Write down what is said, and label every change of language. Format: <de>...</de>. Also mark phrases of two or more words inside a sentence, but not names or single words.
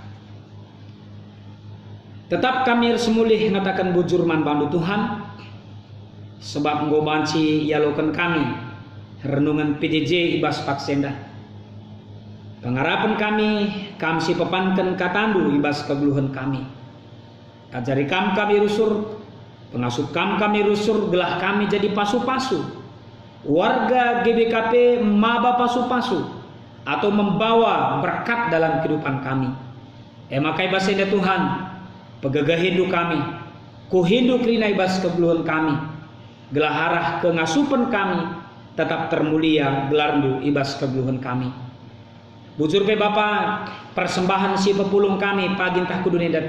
<btx>Tetap kami semulih ngatakan bujur man bandu Tuhan, sebab nggobanci yalokan kami renungan PJJ ibas paksenda. Pengharapan kami si pepankan katandu ibas kegeluhan kami. Ajari kami rusur, pengasuh kami rusur, gelah kami jadi pasu-pasu. Warga GBKP maba pasu-pasu</btx> <id>atau membawa berkat dalam kehidupan kami.</id> <btx>Makai basenda Tuhan, pegagah hindu kami, ku hindu krina ibas kegeluhan kami. Gelah arah kengasupan kami tetap termulia gelarndu ibas kegeluhan kami. Bujur pe Bapa, persembahan si pepulung kami pagi entah kudu nedape.</btx>